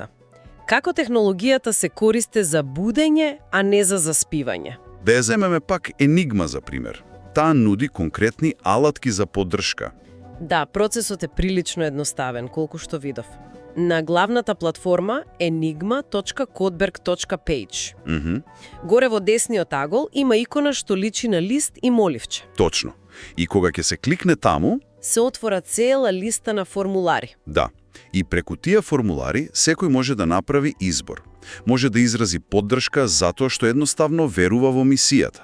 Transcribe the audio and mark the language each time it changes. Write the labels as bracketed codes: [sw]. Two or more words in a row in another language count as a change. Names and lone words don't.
[mk] Како технологијата се користи за будење, а не за заспивање? Да ја земеме пак Енигма за пример. Таа нуди конкретни алатки за поддршка. Да, процесот е прилично едноставен, колку што видов. на главната платформа enigma.kodberg.page. Мгм. Горе во десниот агол има икона што личи на лист и моливче. Точно. И кога ќе се кликне таму, Се отвора цела листа на формулари. да, и преку тие формулари секој може да направи избор. Може да изрази поддршка затоа што едноставно верува во мисијата.